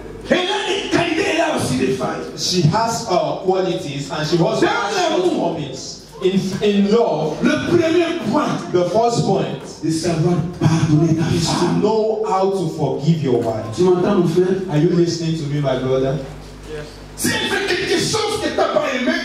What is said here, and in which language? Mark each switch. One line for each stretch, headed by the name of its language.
French: Elle a des qualités, elle a aussi des failles.
English: She has qualities and she also has shortcomings. In love,
French: Le premier point,
English: the first point
French: de savoir pardonner ta
English: is to
French: femme.
English: know how to forgive your wife.
French: Tu m'entends, mon frère?
English: Are you listening to me, my brother?
French: Si elle fait quelque chose que tu n'as pas aimé,